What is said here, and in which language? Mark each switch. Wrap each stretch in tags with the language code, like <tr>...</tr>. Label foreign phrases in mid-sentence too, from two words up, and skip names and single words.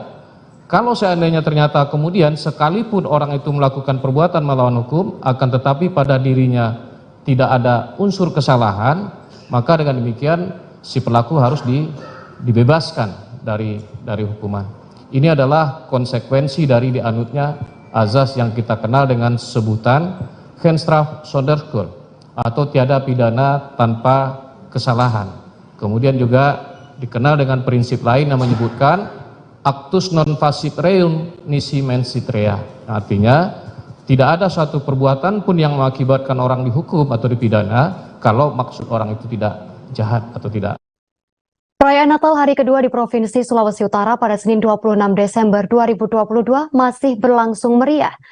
<id>Kalau seandainya ternyata kemudian sekalipun orang itu melakukan perbuatan melawan hukum, akan tetapi pada dirinya tidak ada unsur kesalahan, maka dengan demikian si pelaku harus dibebaskan dari hukuman. Ini adalah konsekuensi dari dianutnya azas yang kita kenal dengan sebutan</id> <nl>geen straf zonder schuld,</nl> <id>atau tiada pidana tanpa kesalahan. Kemudian juga dikenal dengan prinsip lain yang menyebutkan</id> <la>actus non facit reum nisi mensit rea.</la> <id>Artinya tidak ada suatu perbuatan pun yang mengakibatkan orang dihukum atau dipidana kalau maksud orang itu tidak jahat atau tidak. Perayaan Natal hari kedua di Provinsi Sulawesi Utara pada Senin 26 Desember 2022 masih berlangsung meriah.</id>